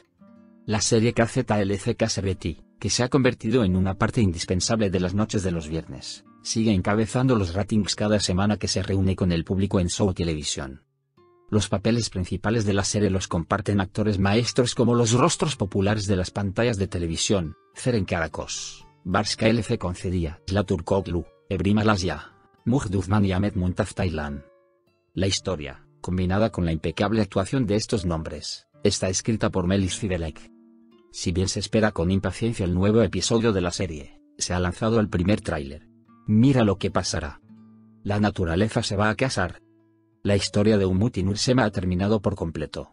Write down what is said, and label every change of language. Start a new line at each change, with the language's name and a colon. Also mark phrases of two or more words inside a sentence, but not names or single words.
Spanish: La serie KZLCK Sherbet, que se ha convertido en una parte indispensable de las noches de los viernes, sigue encabezando los ratings cada semana que se reúne con el público en Show Televisión. Los papeles principales de la serie los comparten actores maestros como los rostros populares de las pantallas de televisión: Ceren Karakoş, Barış LC Concedía, Turkoglu, Ebrim Alasya, Mujib Uthman y Ahmet Muntaz Taylan. La historia, combinada con la impecable actuación de estos nombres, está escrita por Melis Fidelek. Si bien se espera con impaciencia el nuevo episodio de la serie, se ha lanzado el primer tráiler. Mira lo que pasará. La naturaleza se va a casar. La historia de Umut y Nursema ha terminado por completo.